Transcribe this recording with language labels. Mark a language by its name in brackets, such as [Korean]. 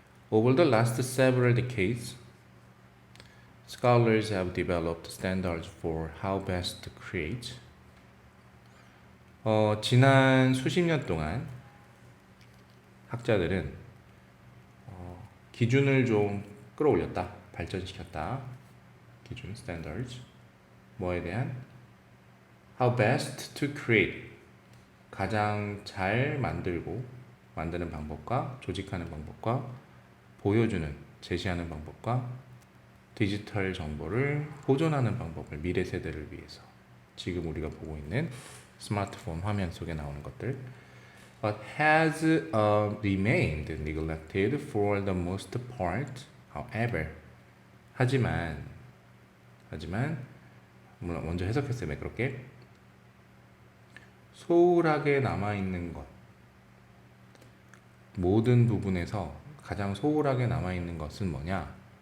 [English] Over the last several decades, scholars have developed standards for how best to create. [Korean] 지난 수십 년 동안 학자들은 기준을 좀 끌어올렸다, 발전시켰다. 기준, standards. 뭐에 대한? [English] How best to create. [Korean] 가장 잘 만드는 방법과 조직하는 방법과 보여주는, 제시하는 방법과 디지털 정보를 보존하는 방법을 미래 세대를 위해서. 지금 우리가 보고 있는 스마트폰 화면 속에 나오는 것들. [English] But has remained neglected for the most part. [Korean] However, 하지만 물론 먼저 해석했어요. 매끄럽게. 소홀하게 남아있는 것, 모든 부분에서 가장 소홀하게 남아있는 것은 뭐냐?